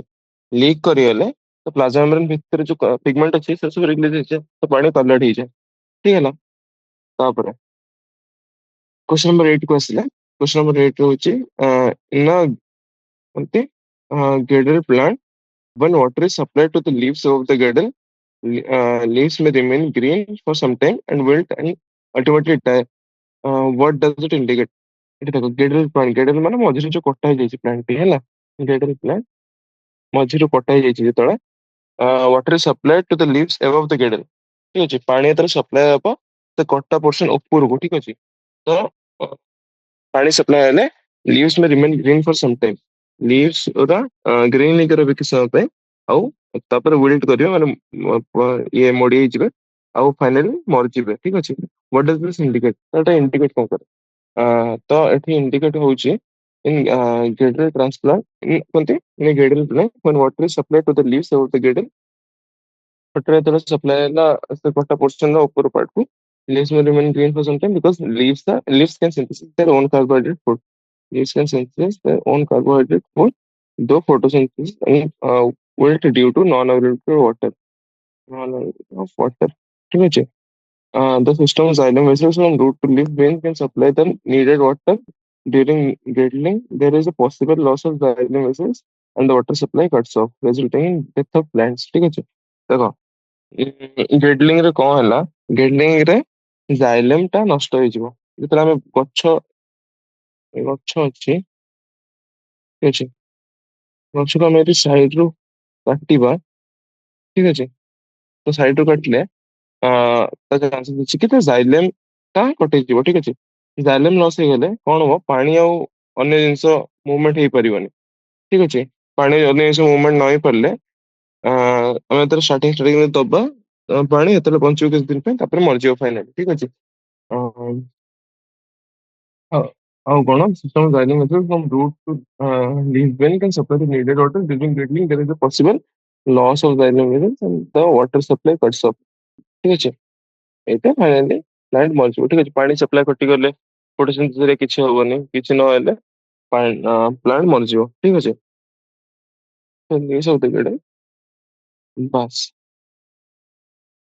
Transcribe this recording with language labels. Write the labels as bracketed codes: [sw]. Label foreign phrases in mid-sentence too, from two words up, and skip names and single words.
[or] ଲିକ୍ କରିଗଲେ ତ ପ୍ଲାଜମା ମେମ୍ବ୍ରେନ ଭିତରେ ଯୋଉ ପିଗମେଣ୍ଟ ଅଛି ସେ ସବୁ ରିଲିଜ ହେଇଯାଏ, ତ ପାଣି କଲର୍ଡ ହେଇଯାଏ। ଠିକ ହେଲା। ତାପରେ [en] question number [or] 8 କୁ ଆସିଲା। [en] question number 8 ହଉଛି in ଏମତି girdle plant when water is supplied to the leaves of the girdle, leaves may remain green for some time and wilt and ultimately die. What does it indicate? [or] ଏଠି ଦେଖ [en] girdle plant, [or] ଗେଡେଲ ମାନେ ମଝିରେ ଯୋଉ କଟା ହେଇଯାଇଛି ପ୍ଲାଣ୍ଟଟି ହେଲା, [en] girdle plant [or] ମଝିରୁ କଟା ହେଇଯାଇଛି ଯେତେବେଳେ [en] water is supplied to the leaves above the girdle. [or] ଠିକ ଅଛି। ପାଣି ଯେତେବେଳେ ସପ୍ଲାଏ ହବ ସେ କଟା ପୋର୍ସନ ଉପରକୁ। ଠିକ ଅଛି। ତ ପାଣି ସପ୍ଲାଏ ହେଲେ [en] leaves may remain green for some time, [or] ଲିଭ୍ସ ଗୁରା ଗ୍ରୀନ୍ ହେଇକି ରହିବେ କିଛି ସମୟ ପାଇଁ। ଆଉ ତାପରେ ୱିଲ୍ଟ କରିବେ, ମାନେ ଇଏ ମୋଡି ହେଇଯିବେ, ଆଉ ଫାଇନାଲି ମରିଯିବେ। ଠିକ ଅଛି। [en] what does this indicate? [or] ଏଟା ଇଣ୍ଡିକେଟ କଣ କରେ? ତ ଏଠି ଇଣ୍ଡିକେଟ ହଉଛି [en] in girdle transplant [or] କୁହନ୍ତି [en] in girdle plant when water is supplied to the leaves of the gable, [or] water ଯେତେବେଳେ ସପ୍ଲାଏ ହେଲା ସେ କଟା ପୋର୍ସନ ର ଉପର ପାର୍ଟକୁ, [en] leaves may remain green for some time because leaves can synthesize their own carbohydrate food. Leaves can synthesize their own carbohydrate food, though photosynthesis and wilt due to non-availability of water. Non-availability of water। [bn] ঠিক আছে। [en] The system xylem vessels from root to leaf vein can supply the needed water during girdling. There is a possible loss of xylem vessels and the water supply cuts off, resulting in death of plants। [bn] ঠিক আছে। [or] ଦେଖ ଗିର୍ଡଲିଂ ରେ କଣ ହେଲା, ଗିର୍ଡଲିଂ ରେ ଜାଇଲେମ ଟା ନଷ୍ଟ ହେଇଯିବ। ଯେତେବେଳେ ଆମେ ଗଛ ଅଛି, ଠିକ ଅଛି, ଗଛକୁ ଆମେ ଏଠି ସାଇଡ ରୁ କାଟିବା। ଠିକ ଅଛି। ତ ସାଇଡ ରୁ କାଟିଲେ ତା ଚାନ୍ସେସ୍ ଅଛି କି ତା ଜାଇଲେମ ଟା କଟିଯିବ। ଠିକ ଅଛି। ଜାଇଲେମ ଲସ୍ ହେଇଗଲେ କଣ ହବ, ପାଣି ଆଉ ଅନ୍ୟ ଜିନିଷ ମୁଭମେଣ୍ଟ ହେଇପାରିବନି। ଠିକ ଅଛି। ପାଣି ଅନ୍ୟ ଜିନିଷ ମୁଭମେଣ୍ଟ ନ ହେଇପାରିଲେ ଆମେ ଯେତେବେଳେ ଷ୍ଟାର୍ଟିଂ ଦବା ପାଣି, ଯେତେବେଳେ ବଞ୍ଚିବ କିଛି ଦିନ ପାଇଁ, ତାପରେ ମରିଯିବ ଫାଇନାଲି। ଠିକ ଅଛି। ଅଁ, ଆଉ ଆଉ କଣ, [en] system of xylem method from root to leaf vein can supply the needed water during grading. There is a possible loss of xylem vessels and the water supply cuts off। [or] ଠିକ ଅଛି। ଏଇଟା ଫାଇନାଲି ପ୍ଲାଣ୍ଟ ମରିଯିବ। ଠିକ ଅଛି। ପାଣି ସପ୍ଲାଏ କଟିଗଲେ ଫଟୋସିନ୍ଥେସିସ୍ ରେ କିଛି ହବନି, କିଛି ନହେଲେ ପ୍ଲାଣ୍ଟ ମରିଯିବ। ଠିକ ଅଛି। ତ ଏଇ ସବୁ ଦେଖ ବାସ୍।